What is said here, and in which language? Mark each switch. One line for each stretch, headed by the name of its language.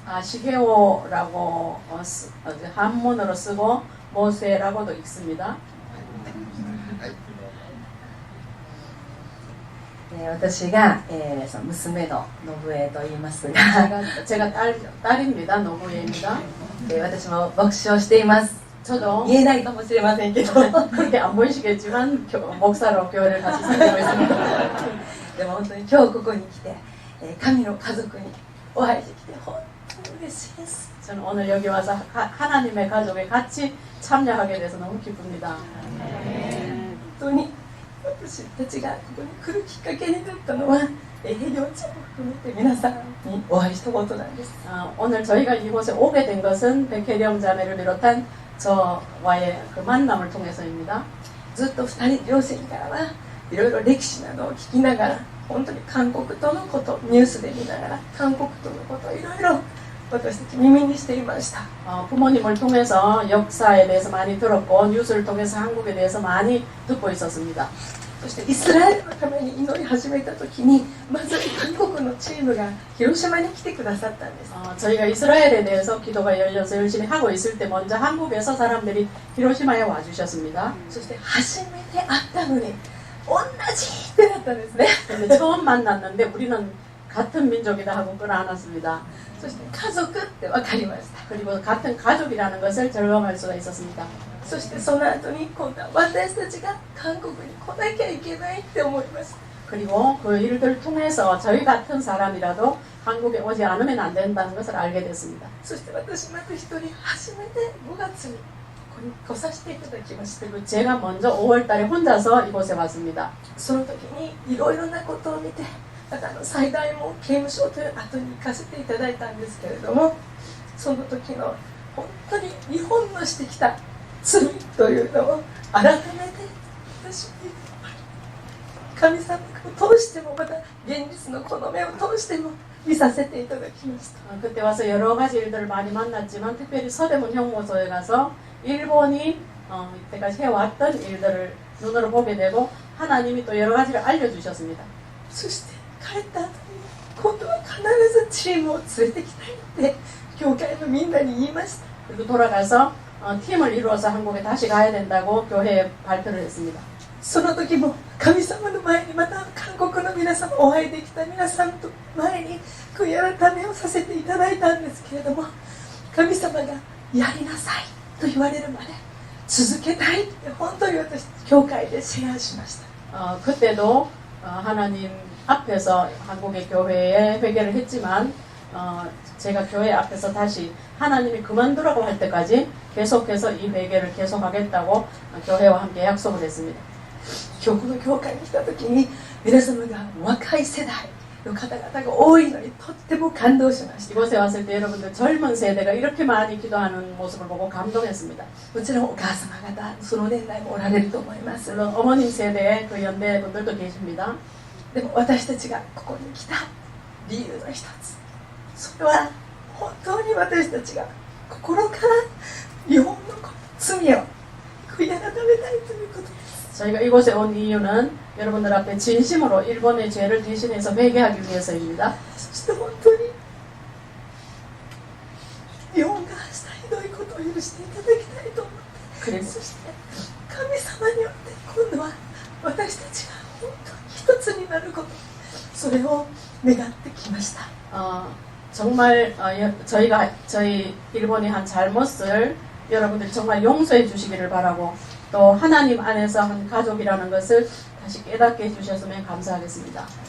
Korean: 시게오라고 한문으로 쓰고 모세라고도 읽습니다.
Japanese: 私が、その娘の信江と言いますが
Korean: 제가 딸입니다. 노부예입니다.
Japanese: 私も牧師をしています。
Korean: 저도
Japanese: 言えないかもしれませんけど
Korean: 그렇게 안 보이시겠지만 목사로 교회를 같이 섬기고 있습니다.
Japanese: でも本当に今日ここに来て、神の家族にお会いできて本当に嬉しいです。
Korean: 저는 오늘 여기 와서 하나님의 가족에 같이 참여하게 돼서 너무 기쁩니다.
Japanese: 本当に私たちがここに来るきっかけになったのはヘリオちゃんも含めて皆さんにお会いしたことなんです。
Korean: 오늘 저희가 이곳에 오게 된 것은 백혜령 자매를 비롯한 저와의 그 만남을 통해서입니다.
Japanese: ずっと2人両親からはいろいろ歴史などを聞きながら本当に韓国とのことニュースで見ながら韓国とのことをいろいろ私たち耳にしていました。
Korean: 부모님을 통해서 역사에 대해서 많이 들었고 뉴스를 통해서 한국에 대해서 많이 듣고 있었습니다.
Japanese: そしてイスラエルのために祈り始めた時にまず韓国のチームが広島に来てくださったんです。
Korean: 저희가 이스라엘에 대해서 기도가 열려서 열심히 하고 있을 때 먼저 한국에서 사람들이 히로시마에 와주셨습니다.
Japanese: そして初めて会ったのに同じってなったんですね。
Korean: 근데 처음 만났는데 우리는 같은 민족이다 하고 끌어안았습니다.
Japanese: そして家族って分かりました。
Korean: 그리고 같은 가족이라는 것을 절감할 수가 있었습니다.
Japanese: そしてその後に今度は私たちが韓国に来なきゃいけないって思いました。
Korean: 그리고 그 일들을 통해서 저희 같은 사람이라도 한국에 오지 않으면 안 된다는 것을 알게 됐습니다.
Japanese: そして私まず一人初めて5月にここに来させていただきました。
Korean: 그리고 제가 먼저 5월 달에 혼자서 이곳에 왔습니다.
Japanese: その時にいろいろなことを見てまた最大も刑務所という後に行かせていただいたんですけれどもその時の本当に日本のしてきた罪というのを改めて私に神様を通してもまた現実のこの目を通しても見させていただきました。
Korean: 그때 와서 여러 가지 일들을 많이 만났지만 특별히 서대문 형무소에 가서 일본이 이때까지 해왔던 일들을 눈으로 보게 되고 하나님이 또 여러 가지를 알려주셨습니다.
Japanese: そして帰った後に今度は必ずチームを連れてきたいって教会のみんなに言いました。
Korean: 그리고 돌아가서 팀을 이루어서 한국에 다시 가야 된다고 교회에 발표를 했습니다.
Japanese: その時も神様の前にまた韓国の皆様お会いできた皆さんと前に悔い改めをさせていただいたんですけれども神様がやりなさいと言われるまで続けたいって本当に私教会でシェアしました。
Korean: 그때도 하나님 앞에서 한국의 교회에 회개를 했지만 제가 교회 앞에서 다시 하나님이 그만두라고 할 때까지 계속해서 이 회개를 계속하겠다고 교회와 함께 약속을 했습니다.
Japanese: 今日この教会に来た時に皆様が若い世代の方々が多いのにとっても感動しました。
Korean: 이곳에 왔을 때 여러분들 젊은 세대가 이렇게 많이 기도하는 모습을 보고 감동했습니다.
Japanese: もちろんお母様方その年代もおられると思います。
Korean: 물론 어머님 세대의 그 연대 분들도 계십니다.
Japanese: でも私たちがここに来た理由の一つ、それは本当に私たちが心から日本の罪を悔い改めたいということです。
Korean: 저희가 이곳에 온 이유는 여러분들 앞에 진심으로 일본의 죄를 대신해서 회개하기 위해서입니다.
Japanese: そして本当に日本がしたひどいことを許していただきたいと思って、
Korean: 그래서
Japanese: そして神様によって今度は私たちが本当に一つになること、それを願ってきました。
Korean: 정말 저희 일본이 한 잘못을 여러분들이 정말 용서해 주시기를 바라고 또 하나님 안에서 한 가족이라는 것을 다시 깨닫게 해주셨으면 감사하겠습니다.